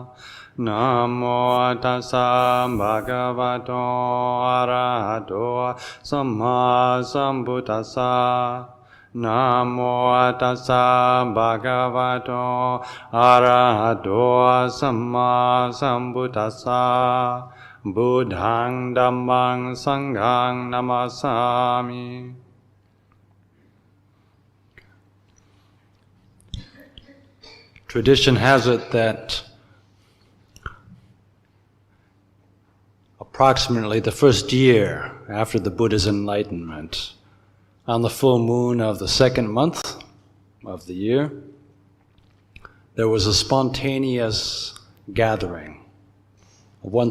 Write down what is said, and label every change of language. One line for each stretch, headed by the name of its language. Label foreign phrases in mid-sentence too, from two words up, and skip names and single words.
Pali: Namo tassa bhagavato arahato samma sambuddhassa. Namo tassa bhagavato arahato samma sambuddhassa. Buddhaṃ Dhammāṃ Saṅghāṃ namasāmi.
English: Tradition has it that approximately the first year after the Buddha's enlightenment, on the full moon of the second month of the year, there was a spontaneous gathering of